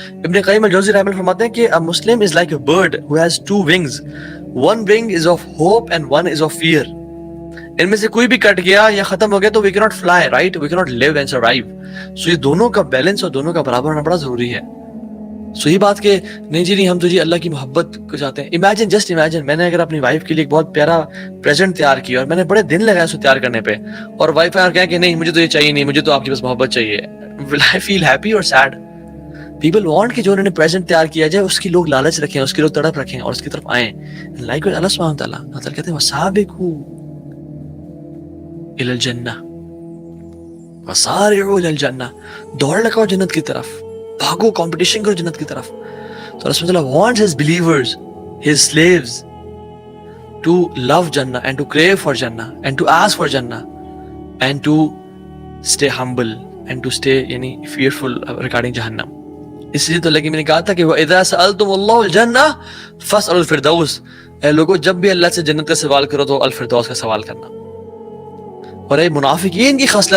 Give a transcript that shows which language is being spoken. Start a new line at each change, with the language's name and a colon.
Urdu: ابن قیم الجوزی رحمہ اللہ فرماتے ہیں کہ
English: a Muslim is like a bird who has two wings. One wing is of hope and one is of fear.
Urdu: ان میں سے کوئی بھی کٹ گیا یا ختم ہو گیا تو
English: we cannot fly, right? We cannot live and survive.
Urdu: So یہ دونوں کا بیلنس اور دونوں کا برابر ہونا بڑا ضروری ہے. سو یہ بات کہ نہیں جی نہیں ہم تو جی اللہ کی محبت کو چاہتے ہیں. امیجن جسٹ امیجن میں نے اگر اپنی وائف کے لیے ایک بہت پیارا پریزنٹ تیار کیا اور میں نے بڑے دن لگایا اس کو تیار کرنے پہ، اور وائف آ کہیں کہ نہیں مجھے تو یہ چاہیے نہیں، مجھے تو آپ کی بس محبت چاہیے.
English: Will I feel happy or sad? People want
Urdu: کہ جو انہوں نے پریزنٹ تیار کیا جائے اس کی لوگ لالچ رکھیں، اس کی لوگ تڑپ رکھیں اور اس کی طرف آئیں. لائک اللہ سبحانہ وتعالیٰ کہتے ہیں
Arabic: وسابقوا الی الجنہ، وسارعوا الی الجنہ،
Urdu: دوڑ لگاؤ جنت کی طرف، بھاگو کمپٹیشن کرو جنت کی طرف. تو رسول اللہ
English: wants his believers, his slaves to love Jannah and to crave for Jannah and to ask for Jannah and to stay humble and to stay fearful regarding Jahannam.
Urdu: اس لیے تو لیکن میں نے کہا تھا کہ
Arabic: وَإِذَا سَأَلْتُمُ اللَّهُ الْجَنَّةَ فَاسْأَلُوا الْفِرْدَوْسَ.
Urdu: اے لوگو جب بھی اللہ سے جنت کا سوال کرو تو الفردوس کا سوال کرنا. اور اے منافقین کی خصلت ہے